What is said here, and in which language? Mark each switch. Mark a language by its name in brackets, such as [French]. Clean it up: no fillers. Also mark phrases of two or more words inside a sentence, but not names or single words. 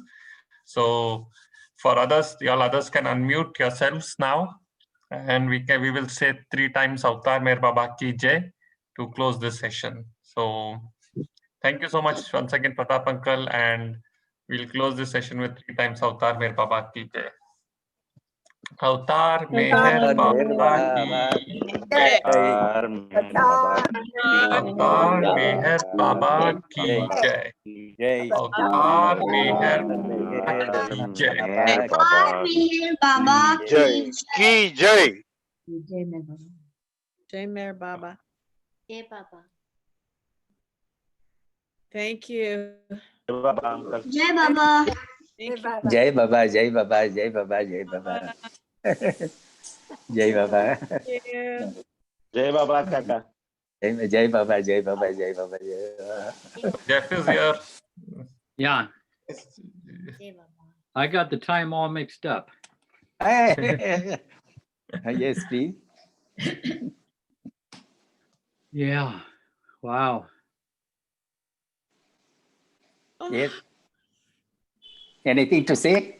[English] So for others, all others can unmute yourselves now. And we will say 3 times [Hindi] अवतार मेहेर बाबा की जय [English] to close this session. So thank you so much once again, Pratap Uncle, and we'll close this session with 3 times [Hindi] अवतार मेहेर बाबा की जय. अवतार मेहेर बाबा की जय. अवतार मेहेर बाबा की जय. अवतार मेहेर बाबा की जय. Baba जय की जय. जय मेहेर बाबा. जय बाबा. [English] Thank you. [Hindi] जय बाबा. [English] Thank you. [Hindi] जय बाबा, जय बाबा, जय बाबा, जय बाबा. जय बाबा. [English] Thank you. [Hindi] जय बाबा काका. जय बाबा, जय बाबा, जय बाबा. जय बाबा. [English] Jeff is here. Yeah, [Hindi] जय बाबा. [English] I got the time all mixed up. Yes, please. Yeah, wow. Yes. Anything to say?